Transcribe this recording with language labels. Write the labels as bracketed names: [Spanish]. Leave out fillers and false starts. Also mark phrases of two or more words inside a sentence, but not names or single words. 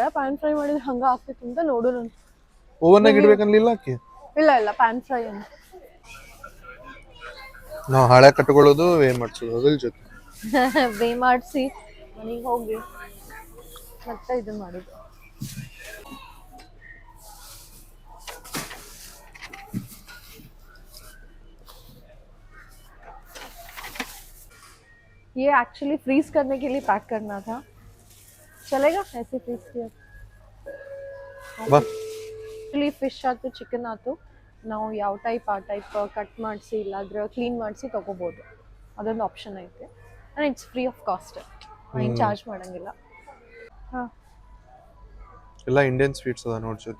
[English] pan fry [Kannada] ಮಾಡಿದ್ರೆ ಹಂಗ ಆಗ್ತೈತಿ ಅಂತ ನೋಡೋಣ. ಓವನ್ನಾಗ ಇಡ್ಬೇಕನ್ಲಿಲ್ಲ ಆಕಿ? ಇಲ್ಲ [English] pan fry [Kannada] ಅಂತ. ನಾವು ಹಳೆ ಕಟ್ಕೊಳ್ಳೋದು ಏನ್ ಮಾಡ್ಸೋದು ಅದ್ರ ಜೊತೆ. ಬೇ ಮಾಡಿಸಿ ಮನೆಗೆ ಹೋಗಿ ಮತ್ತೆ ಇದನ್ನ ಮಾಡೋದು. [Hindi] ये एक्चुअली फ्रीज करने के लिए पैक करना था. चलेगा ऐसे फ्रीज किया? [Kannada] ಬಾ. [English] actually fish [Kannada] ಆಯ್ತು, ಚಿಕನ್ ಆಯ್ತು, ನಾವು ಯಾವ ಟೈಪ್ ಆ ಟೈಪ್ ಕಟ್ ಮಾಡಿಸಿ ಇಲ್ಲಾಂದ್ರೆ ಕ್ಲೀನ್ ಮಾಡಿಸಿ ತೊಗೋಬೋದು. ಅದೊಂದು ಆಪ್ಷನ್ ಐತೆ. [English] and it's free of cost, [Kannada] ಏನು ಚಾರ್ಜ್ ಮಾಡೋಂಗಿಲ್ಲ. ಹಾಂ, ಎಲ್ಲ [English] Indian sweets [Kannada] ಅದ ನೋಡಿ ಜೊತೆ.